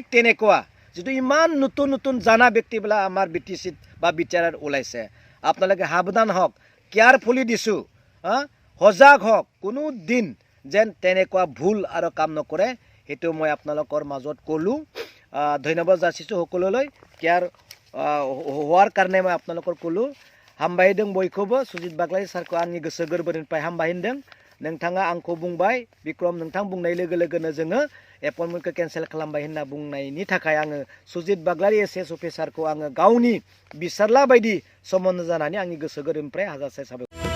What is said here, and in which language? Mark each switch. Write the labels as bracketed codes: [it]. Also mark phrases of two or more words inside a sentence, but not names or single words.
[as] তেনেকুৱা যিটো ইমান নতুন নতুন জানা ব্যক্তিবিলাক আমাৰ BTCত বা BTRত ওলাইছে আপোনালোকে সাৱধান হওক কেয়াৰফুলি দিছোঁ সজাগ হওক কোনো দিন যেন তেনেকুৱা ভুল আৰু কাম নকৰে সেইটো মই আপোনালোকৰ মাজত ক'লোঁ ধন্যবাদ যাচিছোঁ সকলোলৈ কেয়াৰ হোৱাৰ কাৰণে মই আপোনালোকৰ ক'লোঁ [brx] হামবাহিदों बयखौबो सुजित बागलारी सारखौ आंनि गोसो गोरबोनिफ्राय हामबायहोदों नोंथाङा आंखौ बुंबाय बिक्रम नोंथां बुंनाय लोगो लोगोनो जोङो एपइन्टमेन्टखौ केन्सेल खालामबाय होनना बुंनायनि थाखाय आङो सुजित बागलारी ACS अफिसारखौ आङो गावनि बिसारला बायदि सोमोन्दो जानानै आंनि गोसो गोरबोनिफ्राय हाजारसे साबायखर